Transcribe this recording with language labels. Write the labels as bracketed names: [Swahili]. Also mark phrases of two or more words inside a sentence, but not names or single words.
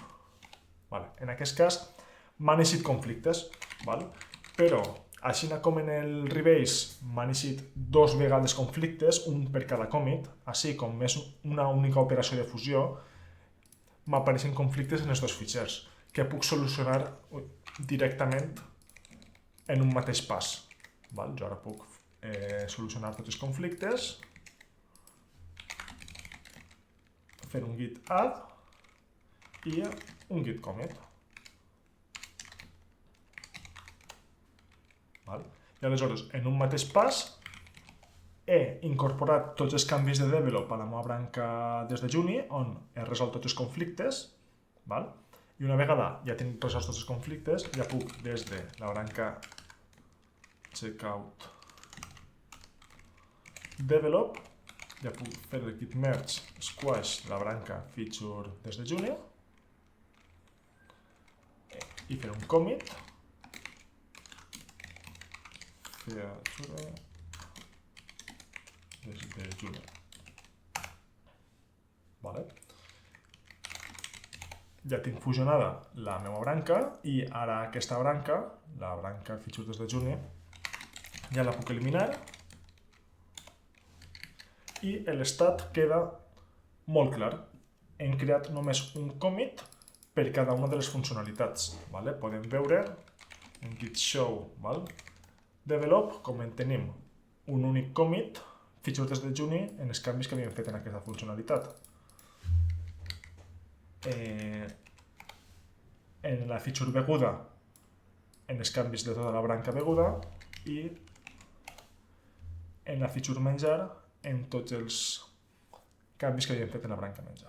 [Catalan] En aquest cas, m'han eixit conflictes, però així com en el rebase m'han eixit dos vegades conflictes, un per cada commit, així com és una única operació de fusió, m'apareixen conflictes en els dos fitxers, que puc solucionar directament en un mateix pas. Jo ara puc solucionar tots els conflictes, fer un [English] git add [Catalan] i un [English] git commit. [Catalan] I aleshores, en un mateix pas, he incorporat tots els canvis de develop a la meva branca des de Juni, on he resolt tots els conflictes, i una vegada ja tinc resolts tots els conflictes, ja puc des de la branca checkout develop, ja puc fer el [English] git merge squash [Catalan] la branca feature des de Juni i fer un [English] commit feature [Catalan] des de Juni. Ja tinc fusionada la meva branca i ara aquesta branca, la branca feature des de Juni, ja la puc eliminar i l'estat queda molt clar. Hem creat només un commit per cada una de les funcionalitats. Podem veure en [English] git show [Catalan] develop com en tenim un únic [English] commit feature [Catalan] des de Juni en els canvis que havíem fet en aquesta funcionalitat. En la feature beguda en els canvis de tota la branca beguda i en la feature menjar en tots els canvis que havíem fet en la branca menjar.